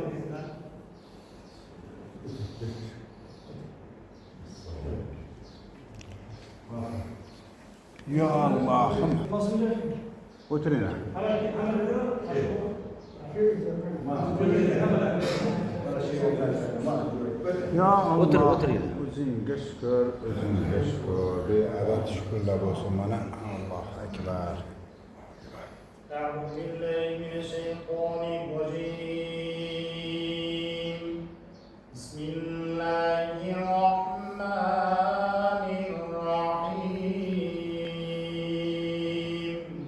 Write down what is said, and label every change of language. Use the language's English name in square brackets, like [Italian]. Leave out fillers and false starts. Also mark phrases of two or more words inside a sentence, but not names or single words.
[Turkish] Ya Allah'ım. Oturun. Ya Allah. Otur. [Uzbek] O'zingga shukr, o'zingga shukr. Beadad shukrlar bo'lsin mana. [Arabic] الله أكبر. أعوذ بالله من الشيطان الرجيم. بسم الله الرحمن الرحيم.